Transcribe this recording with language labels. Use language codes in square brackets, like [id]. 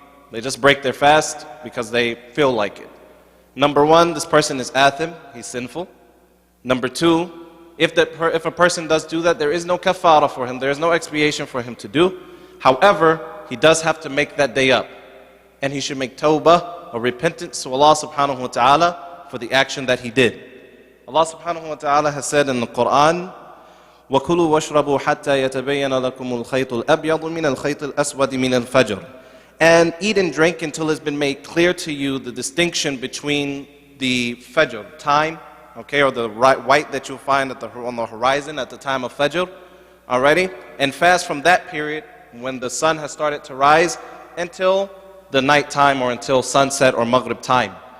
[en] They just break their fast because they feel like it. Number one, this person is athim, he's sinful. Number two, if a person does do that, there is no kafara for him, there is no expiation for him to do. However, he does have to make that day up. And he should make tawbah or repentance to Allah subhanahu wa ta'ala for the action that he did. Allah subhanahu wa ta'ala has said in the Quran, [ar] وَكُلُوا وَاشْرَبُوا حَتَّى يَتَبَيَّنَ لَكُمُ الْخَيْطُ الْأَبْيَضُ مِنَ الْخَيْطِ الْأَسْوَدِ مِنَ الْفَجْرِ. [en] And eat and drink until it's been made clear to you the distinction between the fajr, time, okay, or the white that you'll find on the horizon at the time of fajr, alrighty? And fast from that period when the sun has started to rise until the night time or until sunset or maghrib time.